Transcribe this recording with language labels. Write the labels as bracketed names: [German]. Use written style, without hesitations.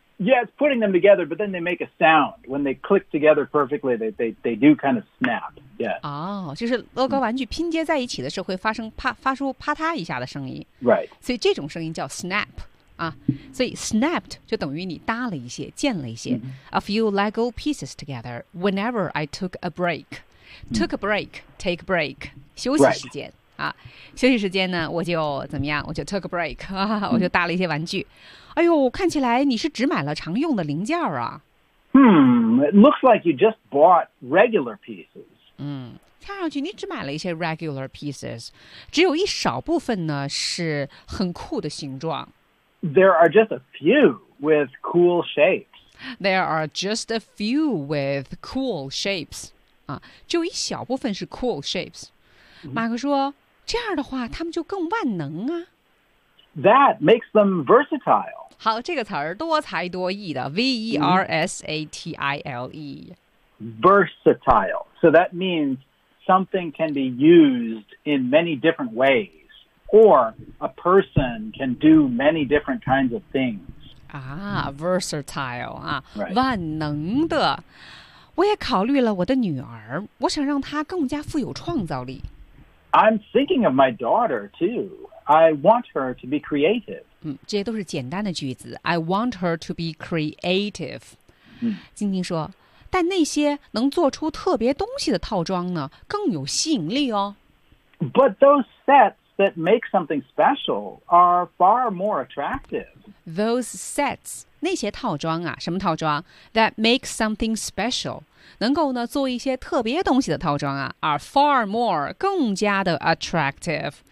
[English] Yeah, it's putting them together, but then they make a sound. When they click together perfectly, they do kind of snap. Yeah. [Chinese] 哦，就是乐高玩具拼接在一起的时候会发生啪，发出啪嗒一下的声音。 [English] Right. [Chinese] 所以这种声音叫 snap. 啊，所以 snapped 就等于你搭了一些，建了一些。 [English] A few Lego pieces together whenever I took a break. Took a break, take a break. [Chinese] 休息时间。 [English] Right. [Chinese] 啊，休息时间呢，我就怎么样？我就 [English] took a break [Chinese] 啊，我就搭了一些玩具。哎呦，看起来你是只买了常用的零件啊。 [English] It looks like you just bought regular pieces. [Chinese] 看上去你只买了一些 [English] regular pieces， [Chinese] 只有一少部分呢是很酷的形状。 [English] There are just a few with cool shapes. There are just a few with cool shapes. [Chinese] 啊，只有一小部分是 cool shapes。马克说这样的话他们就更万能啊 [English] That makes them versatile [Chinese] 好这个词儿多才多艺的 V-E-R-S-A-T-I-L-E [English] Versatile So that means something can be used in many different ways Or a person can do many different kinds of things [Chinese] 啊 versatile 啊、 [English] right. [Chinese] 万能的我也考虑了我的女儿我想让她更加富有创造力 [English] I'm thinking of my daughter, too. I want her to be creative. [Chinese] 这些都是简单的句子。 [English] I want her to be creative. [Chinese] 晶晶说，但那些能做出特别东西的套装呢，更有吸引力哦。 [English] But those sets that make something special are far more attractive. [Chinese] Those sets 那些套装啊，什么套装 ？ [English] That makes something special， [Chinese] 能够呢做一些特别东西的套装啊 ， [English] are far more [Chinese] 更加的 attractive。